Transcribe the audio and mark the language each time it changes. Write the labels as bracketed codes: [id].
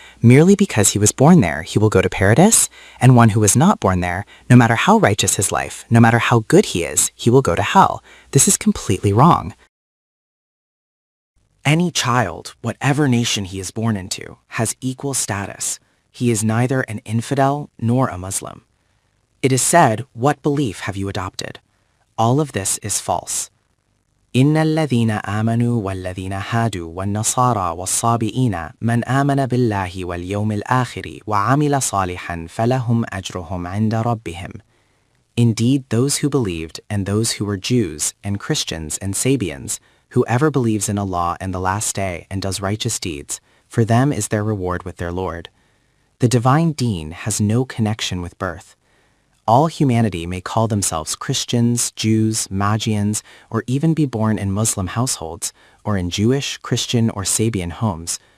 [en] Merely because he was born there, he will go to paradise, and one who was not born there, no matter how righteous his life, no matter how good he is, he will go to hell. This is completely wrong." Any child, whatever nation he is born into, has equal status. He is neither an infidel nor a Muslim. It is said, "What belief have you adopted?" All of this is false. [ar] إن الذين آمنوا والذين هادوا والنصارى والصابئين من آمن بالله واليوم الآخر وعمل صالحا فلهم أجرهم عند ربهم. [en] Indeed, those who believed and those who were Jews and Christians and Sabians, whoever believes in Allah and the last day and does righteous deeds, for them is their reward with their Lord. The divine deen has no connection with birth. All humanity may call themselves Christians, Jews, Magians, or even be born in Muslim households, or in Jewish, Christian, or Sabian homes.